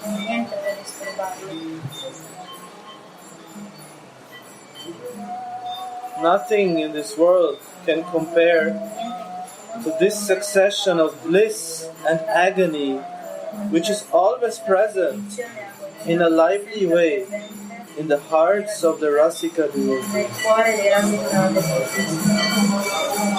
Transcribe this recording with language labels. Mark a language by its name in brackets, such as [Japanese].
[Italian] niente per disturbarli. [English] Nothing in this world can compare to this succession of bliss and agony which is always present in a lively way in the hearts of the Rasika devotees. [Italian] Nel cuore dei Rasika devoti.